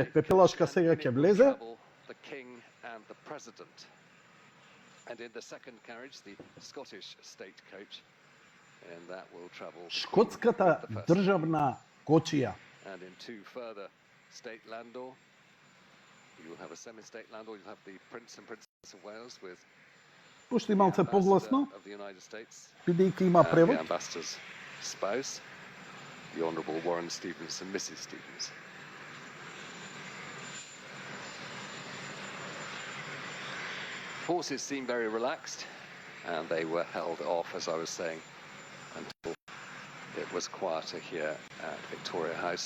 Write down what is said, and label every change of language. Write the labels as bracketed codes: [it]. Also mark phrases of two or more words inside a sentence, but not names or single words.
[mk] Пепелашка сега ќе влезе. Шкотската државна кочија. Пушти малце погласно, бидејќи има превод. [en] The Honourable Warren Stevens and Mrs. Stevens. Horses seem very relaxed, and they were held off, as I was saying, until it was quieter here at Victoria House.